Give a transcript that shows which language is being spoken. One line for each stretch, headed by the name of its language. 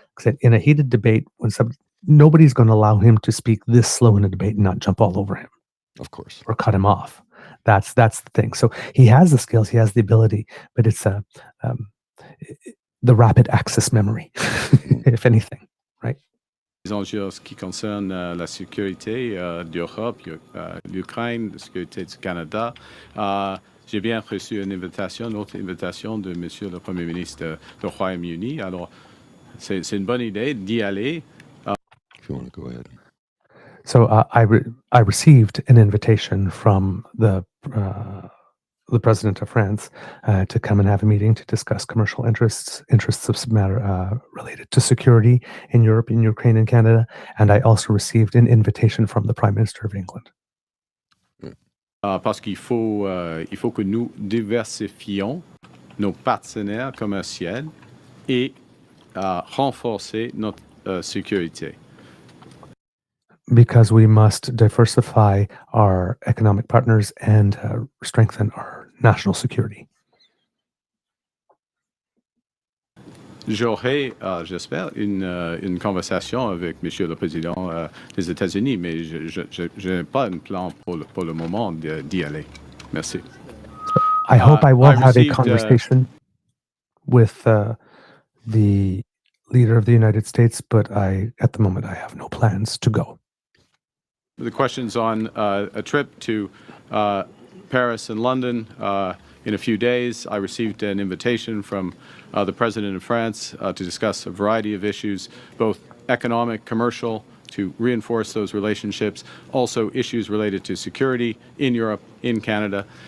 English: Because in a heated debate, nobody's going to allow him to speak this slow in a debate and not jump all over him, of course, or cut him off. That's the thing. So he has the skills, he has the ability, but it's the rapid access memory, if anything, right?
French: Les enjeux en ce qui concerne la sécurité d'Europe, l'Ukraine, la sécurité du Canada. J'ai bien reçu une autre invitation de Monsieur le Premier ministre du Royaume-Uni. Alors, c'est une bonne idée d'y aller.
English: If you want to go ahead. So I received an invitation from the president of France to come and have a meeting to discuss commercial interests of matter related to security in Europe, in Ukraine, and Canada. And I also received an invitation from the Prime Minister of England.
French: Parce qu'il faut que nous diversifions nos partenaires commerciaux et renforcer notre sécurité.
English: Because we must diversify our economic partners and strengthen our national security.
French: J'aurai, j'espère, une conversation avec Monsieur le Président des États-Unis, mais je n'ai pas un plan pour le moment d'y aller. Merci.
English: I hope I will have a conversation with the leader of the United States, but at the moment, I have no plans to go. The question's on a trip to Paris and London in a few days. I received an invitation from the President of France to discuss a variety of issues, both economic, commercial, to reinforce those relationships, also issues related to security in Europe, in Canada.